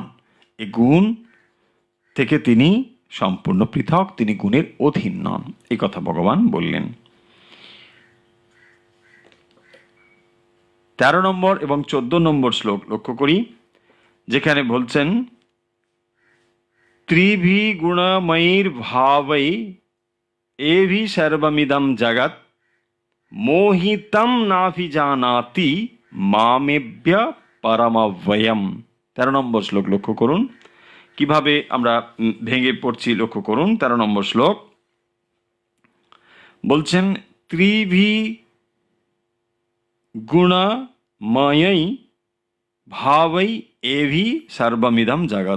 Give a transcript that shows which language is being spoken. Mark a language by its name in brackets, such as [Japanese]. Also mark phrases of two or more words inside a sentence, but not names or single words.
[Bangla] এই গুণ থেকে তিনি সম্পূর্ণ পৃথক, তিনি গুণের অধীন নন, এই কথা ভগবান বললেন। 13 নম্বর এবং 14 নম্বর শ্লোক লক্ষ্য করি, যেখানে বলছেন [Sanskrit] त्रिभि गुणमयीर भावै एभि सर्वमिदं जगत् मोहितं नाभिजानाति मामेभ्य परमव्ययम्। [Bangla] 13 নম্বর শ্লোক লক্ষ্য করুন, কিভাবে আমরা ভেঙে পড়ছি লক্ষ্য করুন। 13 নম্বর শ্লোক বলছেন [Sanskrit] ত্রিভি গুণময়ৈ ভাবৈ এভি সর্বমিদম জগৎ।